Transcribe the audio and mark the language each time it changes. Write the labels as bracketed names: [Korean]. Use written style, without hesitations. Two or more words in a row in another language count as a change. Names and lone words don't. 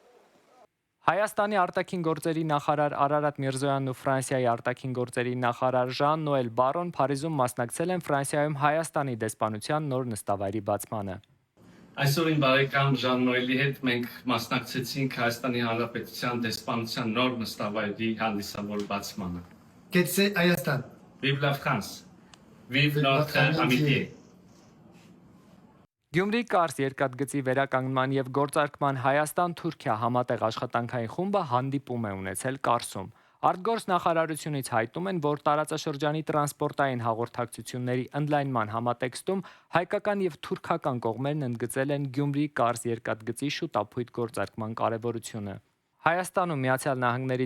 [Armenian] Հայաստանի արտաքին գործերի նախարար Արարատ Միրզոյանն ու Ֆրանսիայի արտաքին գործերի նախարար Ժան-Նոել Բարոն Փարիզում մասնակցել են Ֆրանսիայում Հայաստանի դեսպանության նոր նստավայրի բացմանը։ Այսօրին բարեկամ Ժան-Նոելի հետ մենք մասնակցեցինք Հայաստանի Հանրապետության դեսպանության նոր նստավայրի հանդիսավոր բացմանը։ Կեցե Հայաստան։ [French] Vive la France. Vive notre amitié. [Armenian] Գյումրի-Կարս երկաթգծի վերականգնման եւ գործարկման Հայաստան-Թուրքիա համատեղ աշխատանքային խումբը հանդիպում է ունեցել Կարսում։ Արտգործ նախարարությունից հայտնում են, որ տարածաշրջանի տրանսպորտային հաղորդակցությունների ընդլայնման համատեքստում հայկական եւ թուրքական կողմերն ընդգծել են Գյումրի-Կարս երկաթգծի շուտափույթ գործարկման կարեւորությունը։ Հայաստանում Միացյալ Նահանգների